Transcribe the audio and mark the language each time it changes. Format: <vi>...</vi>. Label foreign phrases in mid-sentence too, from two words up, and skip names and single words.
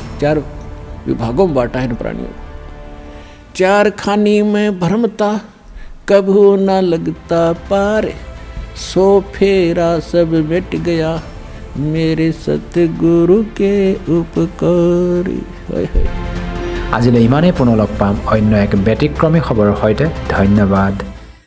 <hi>चार विभागों में बांटा है प्राणियों को। चार खानी में भ्रमता कभू न लगता पार, सो फेरा सब मिट गया मेरे सतगुरु के उपकार।</hi> <as>আজিলৈ ইমানেই, পুনৰ লগ পাম অন্য এক ব্যতিক্ৰমী খবৰৰ সৈতে। ধন্যবাদ।</as>